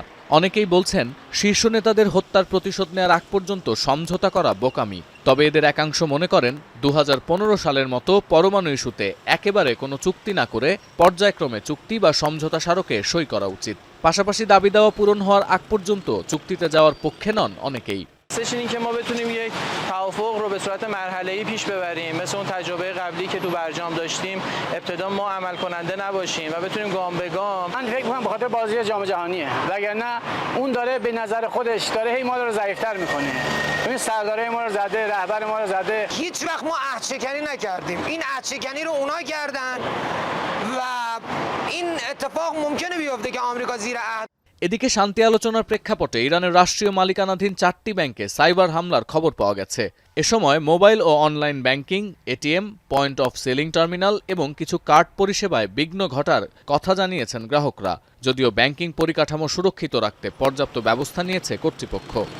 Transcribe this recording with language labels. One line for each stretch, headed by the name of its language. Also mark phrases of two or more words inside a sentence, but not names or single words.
Bangla: অনেকেই বলছেন শীর্ষ নেতাদের হত্যার প্রতিশোধ নেওয়ার আগ পর্যন্ত সমঝোতা করা বোকামি। তবে এদের একাংশ মনে করেন 2015 সালের মতো পরমাণু ইস্যুতে একেবারে কোনো চুক্তি না করে পর্যায়ক্রমে চুক্তি বা সমঝোতা স্মারকে সই করা উচিত। পাশাপাশি দাবি দেওয়া পূরণ হওয়ার আগ পর্যন্ত চুক্তিতে যাওয়ার পক্ষে নন অনেকেই।
Persian: این که ما بتونیم یک توافق رو به صورت مرحله‌ای پیش ببریم، مثل اون تجربه قبلی که تو برجام داشتیم، ابتدا ما عمل کننده نباشیم و بتونیم گام به گام. من فکر می‌کنم به خاطر بازی جام جهانیه، وگرنه اون داره به نظر خودش داره هی ما رو ضعیف‌تر می‌کنه. ببین سردارای ما رو زده، رهبر ما رو زده. هیچ وقت ما عهدشکنی نکردیم. این عهدشکنی رو اونا کردن و این اتفاق ممکنه بیفته که آمریکا زیر عهد.
Bangla: এদিকে শান্তি আলোচনার প্রেক্ষাপটে ইরানের রাষ্ট্রীয় মালিকানাধীন 4টি ব্যাংকে সাইবার হামলার খবর পাওয়া গেছে। এ সময় মোবাইল ও অনলাইন ব্যাংকিং, এটিএম, পয়েন্ট অফ সেলিং টার্মিনাল এবং কিছু কার্ড পরিষেবায় বিঘ্ন ঘটার কথা জানিয়েছেন গ্রাহকরা। যদিও ব্যাংকিং পরিকাঠামো সুরক্ষিত রাখতে পর্যাপ্ত ব্যবস্থা নিয়েছে কর্তৃপক্ষ।